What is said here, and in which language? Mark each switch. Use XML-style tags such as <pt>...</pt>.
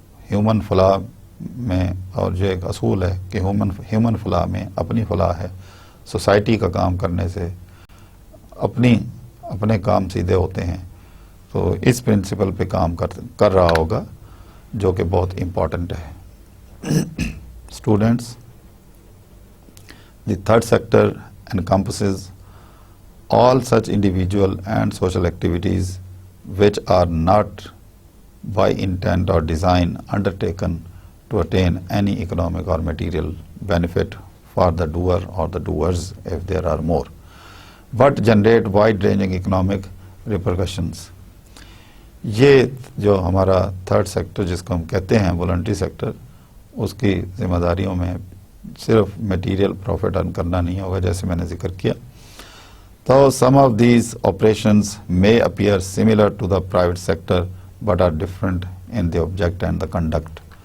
<ur>Human فلاح میں، اور جو ایک اصول ہے کہ ہیومن فلاح میں اپنی فلاح ہے، سوسائٹی کا کام کرنے سے اپنے کام سیدھے ہوتے ہیں، تو اس پرنسپل پہ کام کر رہا ہوگا جو کہ بہت امپورٹنٹ ہے. Students,</ur> <en>the third sector encompasses all such individual and social activities which are not by intent or design undertaken to attain any economic or material benefit for the doer or the doers if there are more, but generate wide-ranging economic repercussions.</en> <ur>یہ جو ہمارا third sector جس کو ہم کہتے ہیں voluntary sector, اس کی ذمہ داریوں میں صرف میٹیریل پروفٹ ارن کرنا نہیں ہوگا جیسے میں نے ذکر کیا. تو</ur> <en>some of these operations may appear similar to the private sector but are different in the object and the conduct.</en>